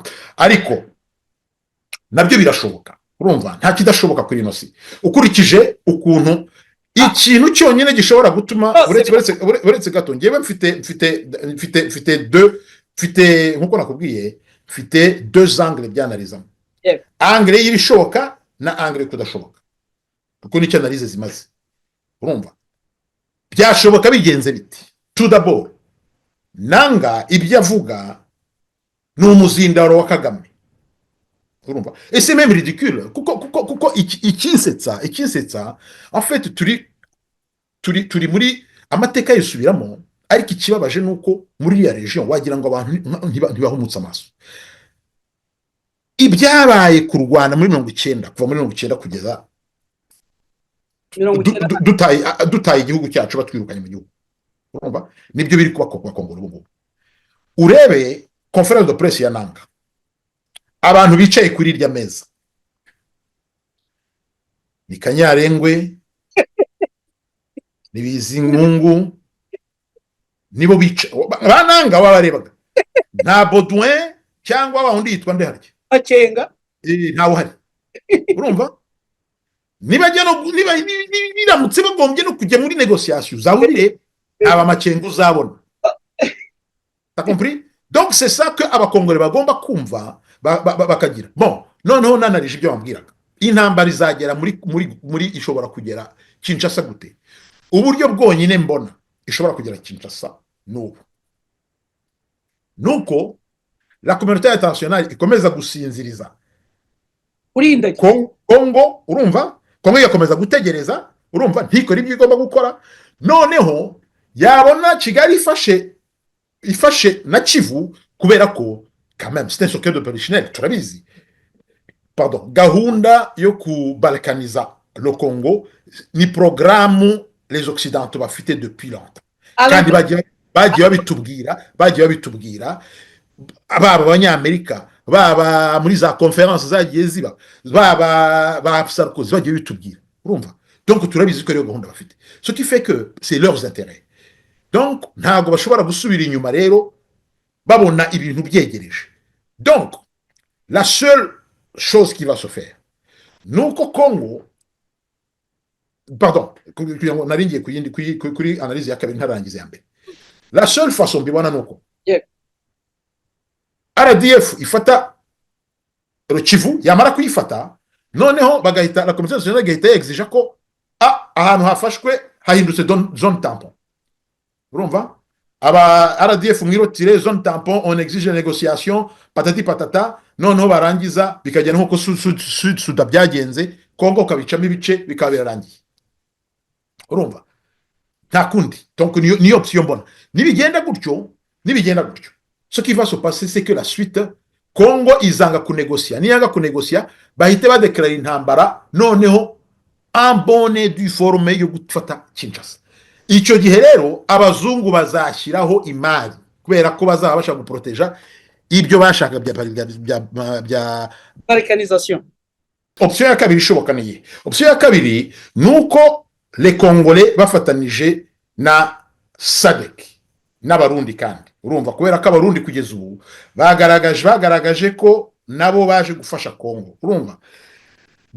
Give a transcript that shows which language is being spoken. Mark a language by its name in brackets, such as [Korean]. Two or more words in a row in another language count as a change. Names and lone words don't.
[Kinyarwanda] Ariko nabyo birashoboka, urumva nta kidashoboka kuri ino si. Ukurikije ukuntu ikintu cyonyine gishobora gutuma uretse gato, ngewe mfite nkuko nakubwiye, mfite [French] deux angles [Kinyarwanda] byanalizamo. Angle y'ibishoboka na angle kudashoboka, kuko nicyo analize zimaze. Urumva byashoboka bigenze biti. [French] Tout d'abord, [Kinyarwanda] Nanga ibyo avuga ni umuzindaro wa Kagame, urumva. [French] Et c'est même ridicule [Kinyarwanda] kuko ikinsetsa [French] en fait [Kinyarwanda] turi muri amateka yisubiramo. Ariko ikibabaje nuko muri ya region wagira ngo abantu ntibahumutse amaso. Ibyabaye ku Rwanda muri 1990, kuva muri 1990 kugeza dutaye igihugu cyacu batwirukanye mu gihugu, urumva nibyo biri kuba Kongolo ubu. Urebe [French] conference de presse [Kinyarwanda] ya Nanga, abantu bicaye kuri irya meza ni Kanyarengwe, ni Bizimungu, nibo bicaye bananga babarebaga. Nta Baudouin cyangwa wundi yitwa nde harya Akenga ntawo hari, urumva. Niramutse bagombye no kujya muri négociation zawurire aba Makenga uzabona. [French] T'as compris? Donc c'est ça que [Kinyarwanda] abakongore bagomba kumva bakagira. Bon, noneho nanarije ibyo bambwiraga. Intambara izagera muri ishobora kugera Kinshasa gute? Uburyo bwonyine mbona ishobora kugera Kinshasa nuko [French] la communauté internationale [Kinyarwanda] ikomeza gusinziriza urinda Kongo, urumva. Kongo yakomeza gutegereza, urumva, ntikora ibyo igomba gukora. Noneho yabona Kigali ifashe na Kivu, kubera ko [French] quand même c'est un secret de polichinelle, [Kinyarwanda] turabizi. Pardon, gahunda yo kubalkaniza [French] le Congo [Kinyarwanda] ni [French] programme les occidentaux [Kinyarwanda] bafite [French] depuis longtemps. [Kinyarwanda] Kandi bagiye babitubwira baba abanyamerika, baba muri za conference zagiye ziba, baba Sarkozy bagiye bitubwira, urumva. Donc turabizi ko rero gahunda bafite, [French] ce qui fait que c'est leurs intérêts. [Kinyarwanda] Donc ntago bashobora gusubira inyuma rero babona ibintu byegereje. [French] Donc la seule chose qui va se faire [Kinyarwanda] nuko Congo, pardon, naringiye kuri analyse ya kabiri ntarangize ya mbere. [French] La seule façon [Kinyarwanda] mbibona nuko RDF ifata Kivu, yamara kuyifata noneho bagahita [French] la commission nationale [Kinyarwanda] gahita exige ko ahantu hafashwe hahindutse [French] zone tampon, [Kinyarwanda] urumva. Aba RDF mwirotire [French] zone tampon, on exige négociation patati patata. [Kinyarwanda] Noneho barangiza bikajyana nko Sud byagenze, Kongo kabicamo ibice bikaba birarangiye, urumva. Nta kundi. Donc ni option mbona nibigenda gutyo. [French] Ce qui va se passer, c'est que la suite, [Kinyarwanda] Congo izanga kunégocier. Niyanga kunégocier, bahite badeclarer intambara, noneho [French] en bonne du forme [Kinyarwanda] yo gufata Kinshasa. Icyo gihe rero abazungu bazashyiraho imari, kubera ko bazaba bashaka guproteja ibyo bashaka bya balkanisation. Option ya kabiri ishoboka niye. Option ya kabiri nuko [French] les Congolais [Kinyarwanda] bafatanije na SADC n'abarundi, kandi urumva kubera ko abarundi kugeza ubu bagaragaje ko nabo baje gufasha Congo, urumva.